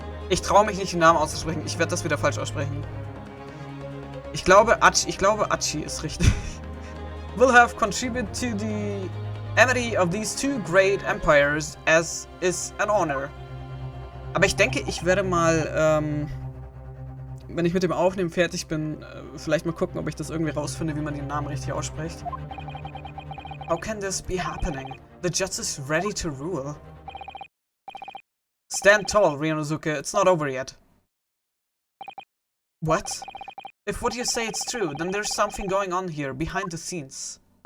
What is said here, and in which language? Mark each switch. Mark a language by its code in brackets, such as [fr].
[de] Ich traue mich nicht, den Namen auszusprechen. Ich werde das wieder falsch aussprechen. Ich glaube Achi ist richtig. [en] Will have contributed to the amity of these two great empires as is an honor. [de] Aber ich denke, ich werde mal, wenn ich mit dem Aufnehmen fertig bin, vielleicht mal gucken, ob ich das irgendwie rausfinde, wie man den Namen richtig ausspricht. [en] How can this be happening? The judge is ready to rule. Stand tall, Ryunosuke. It's not over yet. What? If what you say is true, then there's something going on here, behind the scenes.